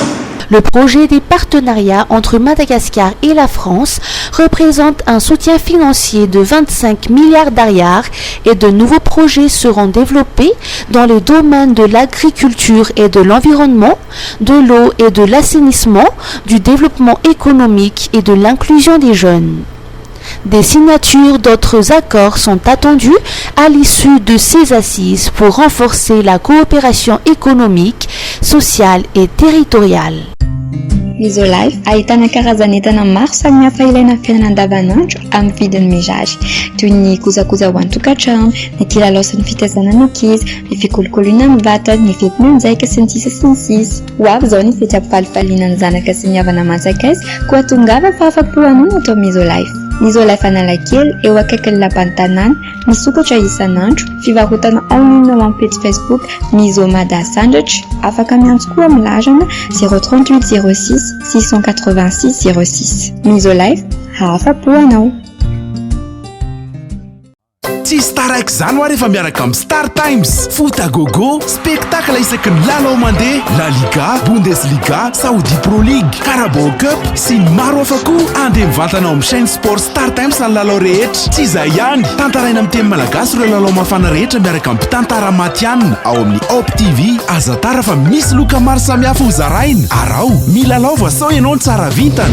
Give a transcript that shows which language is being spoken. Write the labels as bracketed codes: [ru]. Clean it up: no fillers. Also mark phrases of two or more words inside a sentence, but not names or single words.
[fr] Le projet des partenariats entre Madagascar et la France représente un soutien financier de 25 milliards d'ariars et de nouveaux projets seront développés dans les domaines de l'agriculture et de l'environnement, de l'eau et de l'assainissement, du développement économique et de l'inclusion des jeunes. Des signatures d'autres accords sont attendues à l'issue de ces assises pour renforcer la coopération économique, sociale et territoriale. [mg] Misolife ahitana karazan'entana maro samihafa ilaina amin'ny fiainana andavanandro amin'ny vidiny mirary toy ny kojakoja ho an-tokantrano, ny kilalao sy ny fitaizana ny ankizy, ny fikolokoloana amin'ny vatana, ny fetim-monjaika sy ny sisa sy ny sisa. Ho avy izao ny fety ampifalifaliana ny zanaka sy ny havana manjakaiza koa tongava fa afa-po anao atao Misolife. Misolife Analakely eo akaikin'ny lapan'ny tanàna, misokatra isan'andro, fivarotana [fr] en ligne [mg] amin'ny page Facebook Miso Mada Sandratra, afaka miantso koa amin'ny larana 038 06 686 06. Misolife, afa-po anao. Tsisy taraiky zany ho rehefa miaraka amin'ny Star Times. [fr] Foot à gogo, [mg] spectacle isaky ny lalao mandeha, La Liga, Bundesliga, Saudi Pro League, Carabao Cup sy ny maro hafa koa. Andeha mivantana amin'ny [fr] chaîne sport [mg] Star Times ny lalao rehetra. Tsy izay ihany, tantaraina amin'ny teny malagasy ireo lalao mafana rehetra miaraka amin'ny mpitantara matianina ao amin'ny Op TV. Aza tara fa misy loka maro samihafa ho zaraina. Arao, milalao voasao ianao ny tsara vintana.